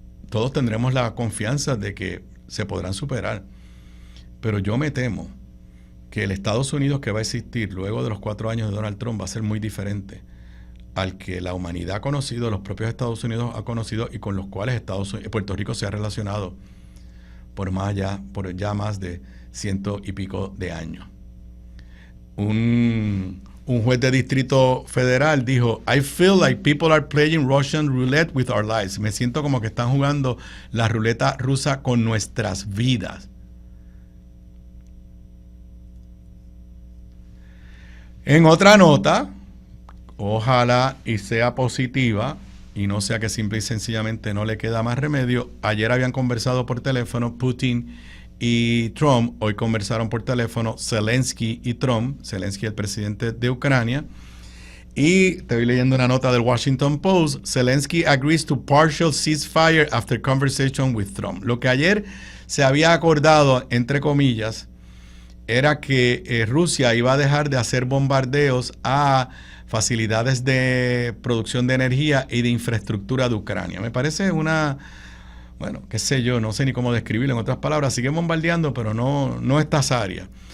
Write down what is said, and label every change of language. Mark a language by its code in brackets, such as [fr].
[es] Todos tendremos la confianza de que se podrán superar, pero yo me temo que el Estados Unidos que va a existir luego de los 4 años de Donald Trump va a ser muy diferente al que la humanidad ha conocido, los propios Estados Unidos ha conocido y con los cuales Puerto Rico se ha relacionado por ya más de 100 y pico de años. Un juez de distrito federal dijo, [en] I feel like people are playing Russian roulette with our lives. [es] Me siento como que están jugando la ruleta rusa con nuestras vidas. En otra nota, ojalá y sea positiva, y no sea que simple y sencillamente no le queda más remedio. Ayer habían conversado por teléfono Putin y Trump. Hoy conversaron por teléfono Zelensky y Trump. Zelensky, el presidente de Ucrania. Y estoy leyendo una nota del Washington Post. [en] Zelensky agrees to partial ceasefire after conversation with Trump. [es] Lo que ayer se había acordado, entre comillas, era que Rusia iba a dejar de hacer bombardeos a facilidades de producción de energía y de infraestructura de Ucrania. Me parece qué sé yo, no sé ni cómo describirlo. En otras palabras, siguen bombardeando, pero no estas áreas.